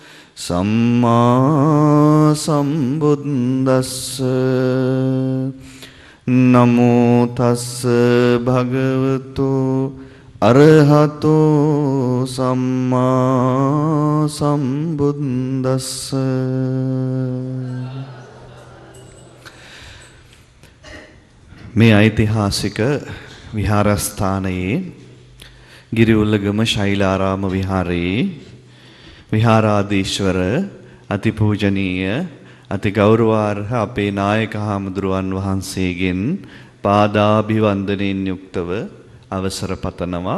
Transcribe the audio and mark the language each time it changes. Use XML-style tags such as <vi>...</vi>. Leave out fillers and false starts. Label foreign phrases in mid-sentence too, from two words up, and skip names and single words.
<pi>සම්මා සම්බුද්දස්ස නමෝ තස්ස භගවතෝ අරහතෝ සම්මා සම්බුද්දස්ස.</pi> <si>මේ ඓතිහාසික විහාරස්ථානයේ ගිරිඋල්ලගම ශෛලාරාම විහාරයේ විහාරාධීශවර අතිපූජනීය අති ගෞරවාර්හ අපේ නායක හාමුදුරුවන් වහන්සේගෙන් පාදාභිවන්දනයෙන් යුක්තව අවසර පතනවා.</si>